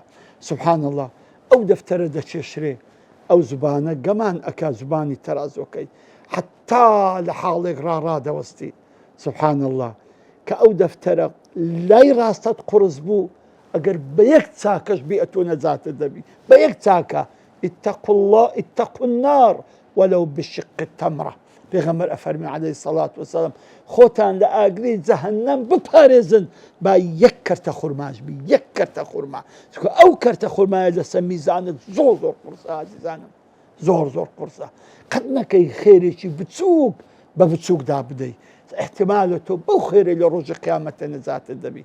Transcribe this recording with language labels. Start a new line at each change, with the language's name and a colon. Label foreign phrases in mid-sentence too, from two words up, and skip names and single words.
Arabic: سوبحان الله،
Central Kurdish: ئەو دەفتەرە دەچێشرێ، ئەو زبانە گەمان ئەکا زبانی تەرازۆکەی حتا لە حاڵێک ڕاڕادەوەستی.
Arabic: سوبحان الله،
Central Kurdish: کە ئەو دەفتەرە لای ڕاستەت قورس بوو، ئەگەر بە یەک چاکەش بی ئەتۆ نەجاتت دەبی، بە یەک چاکە.
Arabic: اتقوا الله اتقوا النار ولو بشق تمرة.
Central Kurdish: پێغەمبەر ئەفەرمی
Arabic: عەلەیهی سەڵات وسەلام
Central Kurdish: خۆتان لە ئاگری جەهەنەم بپارێزن با یەک کەرتە خورماش بی، یەک کەرتە خورما. چکە ئەو کەرتە خورمایە لەسەر میزانت زۆر زۆر قورسە عەزیزانم، زۆر زۆر قورسە. قەت نەکەی خێرێکی بچووک بە بچووکدا بدەی، احتیمالە تۆ بەو خێرە لە ڕۆژی قیامەتە نەجاتت دەبی.